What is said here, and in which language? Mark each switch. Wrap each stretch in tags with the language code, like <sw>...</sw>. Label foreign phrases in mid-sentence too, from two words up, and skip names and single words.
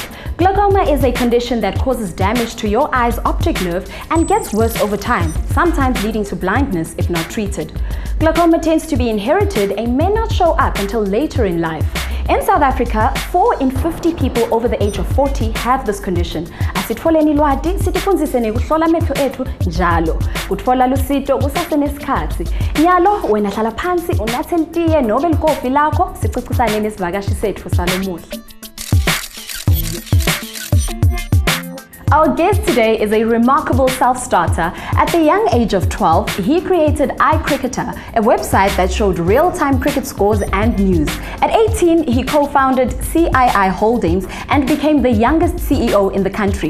<en>Glaucoma is a condition that causes damage to your eye's optic nerve and gets worse over time, sometimes leading to blindness if not treated. Glaucoma tends to be inherited and may not show up until later in life. In South Africa, 4 in 50 people over the age of 40 have this condition.</en> <ss>Asitfoleni lwadi sitifunzise nekuhlola amehlo ethu njalo. Kutfola lusito kusasenesikhathi. Nyalo wena hlala phansi unathe litiye nobe likofi lakho sichicisane nesivakashi sethu salomuhle.</ss> <en>Our guest today is a remarkable self-starter. At the young age of 12, he created iCricketer, a website that showed real-time cricket scores and news. At 18, he co-founded CII Holdings and became the youngest CEO in the country.</en>